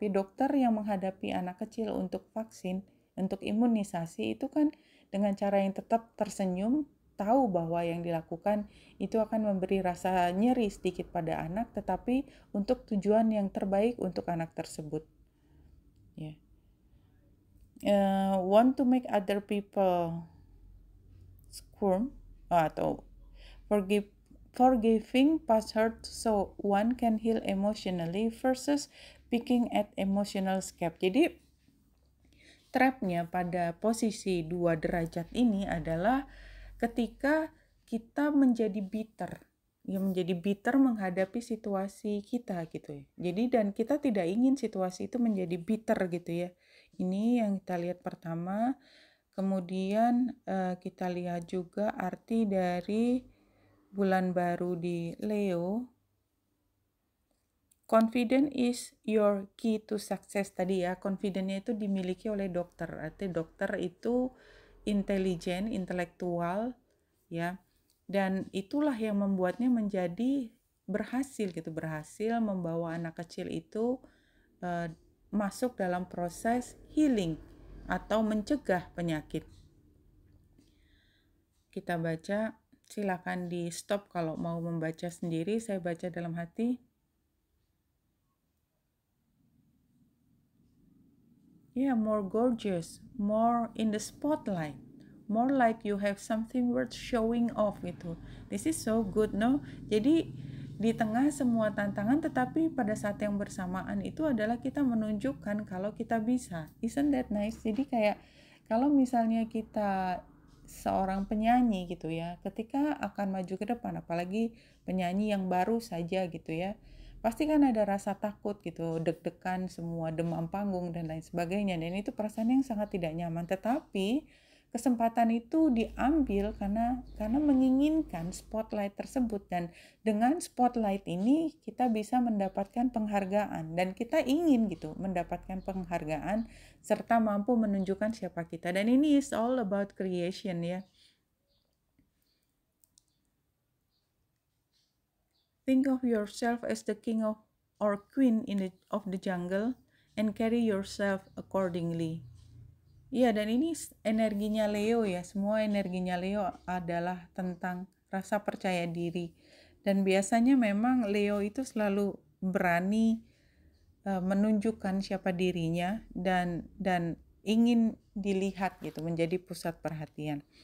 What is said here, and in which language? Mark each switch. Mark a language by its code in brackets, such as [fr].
[id] Dokter yang menghadapi anak kecil untuk vaksin, untuk imunisasi, itu kan dengan cara yang tetap tersenyum, tahu bahwa yang dilakukan itu akan memberi rasa nyeri sedikit pada anak, tetapi untuk tujuan yang terbaik untuk anak tersebut. [en] Want to make other people squirm [id] atau [en] forgiving past hurt so one can heal emotionally versus picking at emotional escape. [id] Jadi trapnya pada posisi 2 derajat ini adalah ketika kita menjadi bitter menghadapi situasi kita gitu ya. Jadi dan kita tidak ingin situasi itu menjadi bitter gitu ya. Ini yang kita lihat pertama. Kemudian kita lihat juga arti dari bulan baru di Leo. [en] Confident is your key to success [id] tadi ya. Confidentnya itu dimiliki oleh dokter. Artinya dokter itu intelijen, intelektual ya. Dan itulah yang membuatnya menjadi berhasil membawa anak kecil itu masuk dalam proses healing atau mencegah penyakit. Kita baca, silakan di stop kalau mau membaca sendiri, saya baca dalam hati. [en] More gorgeous, more in the spotlight, more like you have something worth showing off [id] gitu. [en] This is so good, no? [id] Jadi di tengah semua tantangan, tetapi pada saat yang bersamaan itu adalah kita menunjukkan kalau kita bisa. [en] Isn't that nice? [id] Jadi kayak kalau misalnya kita seorang penyanyi gitu ya, ketika akan maju ke depan, apalagi penyanyi yang baru saja gitu ya, pasti kan ada rasa takut gitu, deg-degan semua, demam panggung dan lain sebagainya, dan itu perasaan yang sangat tidak nyaman. Tetapi kesempatan itu diambil karena menginginkan spotlight tersebut, dan dengan spotlight ini kita bisa mendapatkan penghargaan, dan kita ingin gitu mendapatkan penghargaan serta mampu menunjukkan siapa kita. Dan ini [en] is all about creation ya. Think of yourself as the king or queen of the jungle and carry yourself accordingly. [id] Iya, dan ini energinya Leo ya. Semua energinya Leo adalah tentang rasa percaya diri. Dan biasanya memang Leo itu selalu berani menunjukkan siapa dirinya dan ingin dilihat gitu, menjadi pusat perhatian.